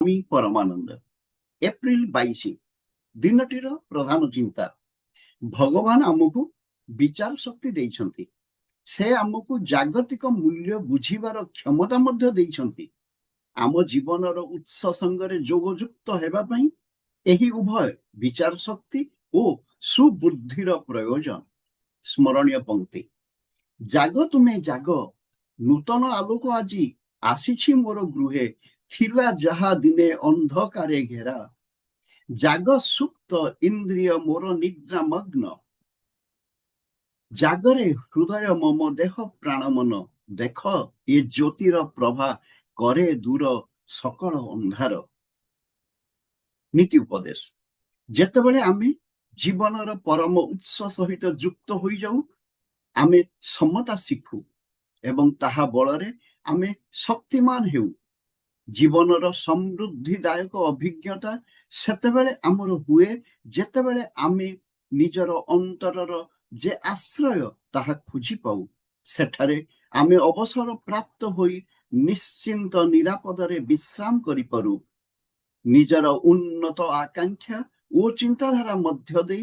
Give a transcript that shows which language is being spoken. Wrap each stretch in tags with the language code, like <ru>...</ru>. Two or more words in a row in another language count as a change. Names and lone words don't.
<or>ସ୍ୱାମୀ ପରମାନନ୍ଦ ଏପ୍ରିଲ 22 ଦିନଟିର ପ୍ରଧାନ ଚିନ୍ତା ଭଗବାନ ଆମକୁ ବିଚାର ଶକ୍ତି ଦେଇଛନ୍ତି ସେ ଆମକୁ ଜାଗତିକ ମୂଲ୍ୟ ବୁଝିବାର କ୍ଷମତା ମଧ୍ୟ ଦେଇଛନ୍ତି ଆମ ଜୀବନର ଉତ୍ସ ସଙ୍ଗରେ ଯୋଗଯୁକ୍ତ ହେବା ପାଇଁ ଏହି ଉଭୟ ବିଚାର ଶକ୍ତି ଓ ସୁବୁଦ୍ଧିର ପ୍ରୟୋଜନ ସ୍ମରଣୀୟ ପଂକ୍ତି ଜାଗ ତୁମେ ଜାଗ ନୂତନ ଆଲୋକ ଆଜି ଆସିଛି ମୋର ଗୃହେ ଥିଲା ଯାହା ଦିନେ ଅନ୍ଧକାରେ ଘେରା ଜାଗ ସୁପ୍ତ ଇନ୍ଦ୍ରିୟ ମୋର ନିଦ୍ରା ମଗ୍ନ ଜାଗରେ ହୃଦୟ ମମ ଦେହ ପ୍ରାଣ ମନ ଦେଖ ଯେ ଜ୍ୟୋତିର ପ୍ରଭା କରେ ଦୂର ସକଳ ଅନ୍ଧାର ନୀତି ଉପଦେଶ ଯେତେବେଳେ ଆମେ ଜୀବନର ପରମ ଉତ୍ସ ସହିତ ଯୁକ୍ତ ହୋ ଯାଉ ଆମେ ସମତା ଶିଖୁ ଏବଂ ତାହା ବଳରେ ଆମେ ଶକ୍ତିମାନ ହେଉ ଜୀବନର ସମୃଦ୍ଧିଦାୟକ ଅଭିଜ୍ଞତା ସେତେବେଳେ ଆମର ହୁଏ ଯେତେବେଳେ ଆମେ ନିଜର ଅନ୍ତରର ଯେ ଆଶ୍ରୟ ତାହା ଖୋଜି ପାଉ ସେଠାରେ ଆମେ ଅବସର ପ୍ରାପ୍ତ ହୋଇ ନିଶ୍ଚିନ୍ତ ନିରାପଦରେ ବିଶ୍ରାମ କରି ପାରୁ ନିଜର ଉନ୍ନତ ଆକାଂକ୍ଷା ଓ ଚିନ୍ତାଧାରା ମଧ୍ୟ ଦେଇ</or>